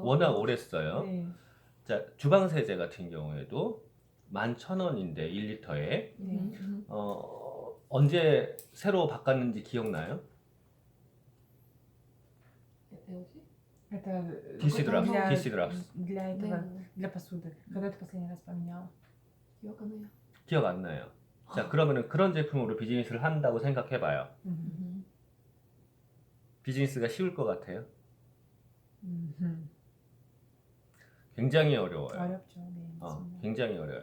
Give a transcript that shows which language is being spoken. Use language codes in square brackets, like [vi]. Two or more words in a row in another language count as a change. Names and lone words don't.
[ko] 워낙 오래 써요. 네, 자, 주방세제 같은 경우에도 11,000원인데 1리터에 네. 언제 새로 바꿨는지 기억나요? 뭐지? [ru] Это [ko] 디시드랍스, [ru] для, [ko] 디시드랍스. [ru] для этого, [ko] 네. [ru] для посуды. Когда ты последний раз поменяла? [ko] 기억 안 나요. 기억 안 나요. 자, 그러면은 그런 제품으로 비즈니스를 한다고 생각해봐요. 비즈니스가 쉬울 것 같아요? 굉장히 어려워요. 어렵죠. 네, 맞습니다. 굉장히 어려워요.